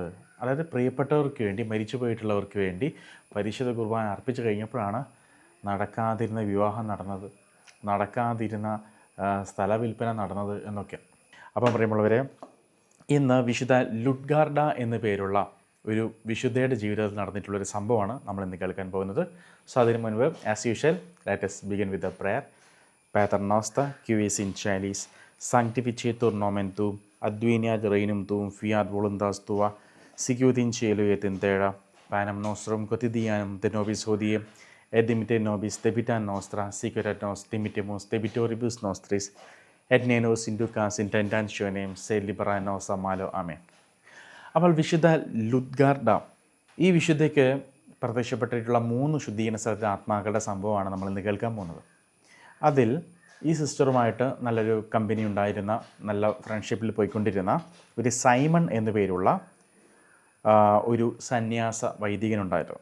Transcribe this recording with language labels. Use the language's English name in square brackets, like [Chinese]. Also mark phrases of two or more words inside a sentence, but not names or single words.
[Malayalam] അതായത് പ്രിയപ്പെട്ടവർക്ക് വേണ്ടി, മരിച്ചു പോയിട്ടുള്ളവർക്ക് വേണ്ടി പരിശുദ്ധ കുർബാന അർപ്പിച്ചു കഴിഞ്ഞപ്പോഴാണ് നടക്കാതിരുന്ന വിവാഹം നടന്നത്, നടക്കാതിരുന്ന സ്ഥലവിൽപ്പന നടന്നത് എന്നൊക്കെ. അപ്പം പറയുമ്പോഴവരെ, ഇന്ന് വിശുദ്ധ ലുഡ്ഗാർഡ എന്നു പേരുള്ള ഒരു വിശുദ്ധയുടെ ജീവിതത്തിൽ നടന്നിട്ടുള്ളൊരു സംഭവമാണ് നമ്മൾ ഇന്ന് കേൾക്കാൻ പോകുന്നത്. [English] സോ [Malayalam] അതിന് മുൻപ് [English] as usual let us begin with a prayer. [Latin] Pater noster, qui es in caelis, sanctificetur nomen tuum, adveniat regnum tuum, fiat voluntas tua, sicut in cielo et in terra. Panem nostrum quotidianum de nobis hodie, et dimitte nobis debita nostra, sic et nos dimittimus debitoribus nostris, et ne nos inducas in tentationem, sed libera nos a malo. [Malayalam] ആമേൻ. അപ്പോൾ വിശുദ്ധ ലുഡ്ഗാർഡ, ഈ വിശുദ്ധയ്ക്ക് പ്രത്യക്ഷപ്പെട്ടിട്ടുള്ള 3 ശുദ്ധീകരണ സ്ഥലത്തെ ആത്മാക്കളുടെ സംഭവമാണ് നമ്മൾ ഇന്ന് കേൾക്കാൻ പോകുന്നത്. അതിൽ ഈ സിസ്റ്ററുമായിട്ട് നല്ലൊരു കമ്പനി ഉണ്ടായിരുന്ന, നല്ല ഫ്രണ്ട്ഷിപ്പിൽ പോയിക്കൊണ്ടിരുന്ന ഒരു സൈമൺ എന്നു പേരുള്ള ഒരു സന്യാസ വൈദികനുണ്ടായിരുന്നു.